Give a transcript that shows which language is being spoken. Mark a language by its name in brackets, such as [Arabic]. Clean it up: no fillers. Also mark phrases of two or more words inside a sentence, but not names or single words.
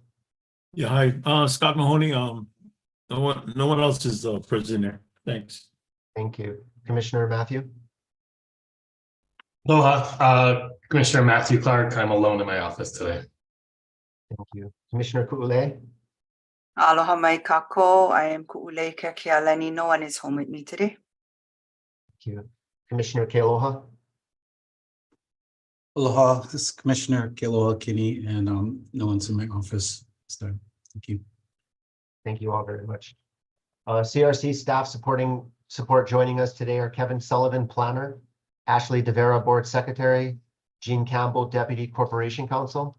[English] Yeah, hi, Scott Mahoney. No one else is present here. Thanks. Thank you. Commissioner Matthew. Aloha, Commissioner Matthew Clark. I'm alone in my office today. Thank you. Commissioner Ku'ule. [Hawaiian] Aloha mai kako. [English] I am Ku'ule Kekealani. No one is home with me today. Thank you. Commissioner Kealoha. Aloha, this is Commissioner Kealoha Kinney, and no one's in my office this time. Thank you. Thank you all very much. CRC staff support joining us today are Kevin Sullivan, Planner, Ashley DeVera, Board Secretary, Jean Campbell, Deputy Corporation Counsel.